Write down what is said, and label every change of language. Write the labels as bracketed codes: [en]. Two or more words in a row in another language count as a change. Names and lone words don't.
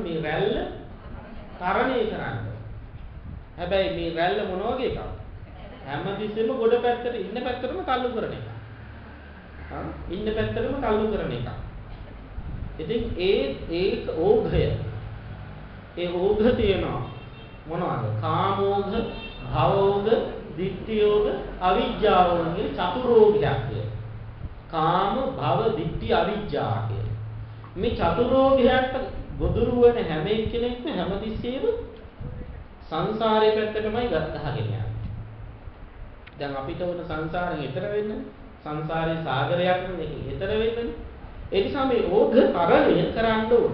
[si] මේ රැල්ල තරණය කරන්න. හැබැයි මේ රැල්ල මොන වගේ එකක්ද? හැමතිස්සෙම ගොඩ පැත්තට ඉන්න පැත්තටම තල්ලු කරන එක. ඉන්න පැත්තටම තල්ලු කරන එක. ඉතින් ඒ ඕඝය. ඒ ඕඝ තියෙනවා මොනවද? කාමෝඝ, භවෝඝ, ditthiyෝඝ, අවිජ්ජාෝඝ චතුරෝඝයක්. කාම, භව, ditthi, අවිජ්ජා කිය. මේ චතුරෝඝයට ගොදුරු වෙන හැම එක්කෙනෙක්ම හැමතිස්සෙම සංසාරේ පැත්තටමයි ගහගෙන යන්නේ. දැන් අපිට ඕන සංසාරයෙන් ඈතර වෙන්න. සංසාරේ සාගරයක් නෙක ඈතර වෙන්න. ඒ නිසා මේ ඕඝ තරණය කරන්න ඕන.